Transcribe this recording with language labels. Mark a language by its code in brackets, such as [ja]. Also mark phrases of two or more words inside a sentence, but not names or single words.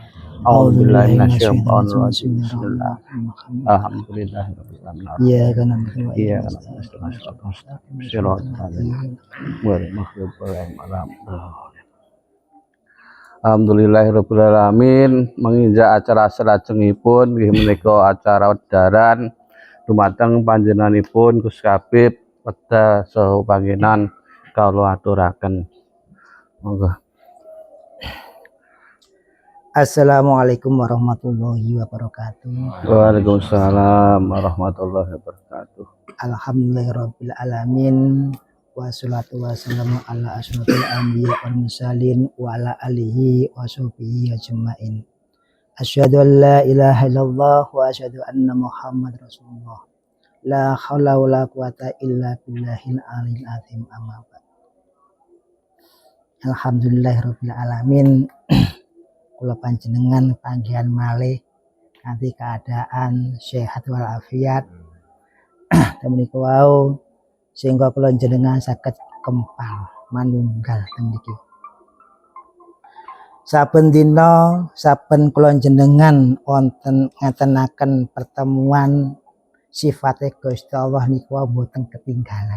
[ar] أعوذ بالله من الشيطان الرجيم. Bismillah. الحمد لله رب العالمين. [id] Iya kan namanya. Iya kan [ar] الحمد لله رب العالمين. [jv] Menginjak acara salajengipun nggih menika acara wedaran dumateng panjenenganipun Gus Habib wedha saha pangenan kawula aturaken. Monggo. [ar] السلام عليكم ورحمة الله وبركاته. وعليكم السلام ورحمة الله وبركاته. الحمد لله رب العالمين. والصلاة والسلام على أشرف الأنبياء والمرسلين وعلى آله وصحبه أجمعين. أشهد أن لا إله إلا الله وأشهد أن محمدا رسول الله. لا حول ولا قوة إلا بالله العلي العظيم. أما بعد. الحمد لله رب العالمين. [jv] Kula panjenengan panggihan malih kanthi keadaan sehat walafiat menika wau sehingga kula jenengan saged kempal manunggal teng mriki. Saben dina saben kula jenengan wonten ngatenaken pertemuan sifate Gusti Allah niku boten ketinggalan.